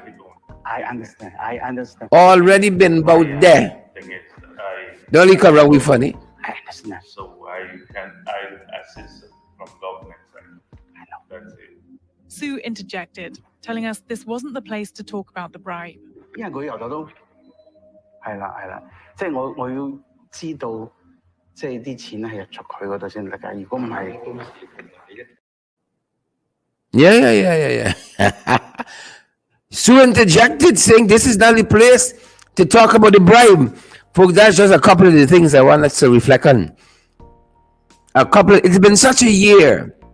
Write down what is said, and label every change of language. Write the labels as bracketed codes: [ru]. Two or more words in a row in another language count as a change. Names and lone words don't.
[en] I understand. Already been about there. Thing is, Don't you come around with funny. I understand. So I assist from government side. I know. That's it. Sue interjected, telling us this wasn't the place to talk about the bribe. [yue] 因為佢由頭都係啦，即係我要知道，即係啲錢係入咗佢嗰度先得㗎。如果唔係， [en] Yeah. Sue interjected, saying this is not the place to talk about the bribe. Folks, that's just a couple of the things I want us to reflect on. It's been such a year.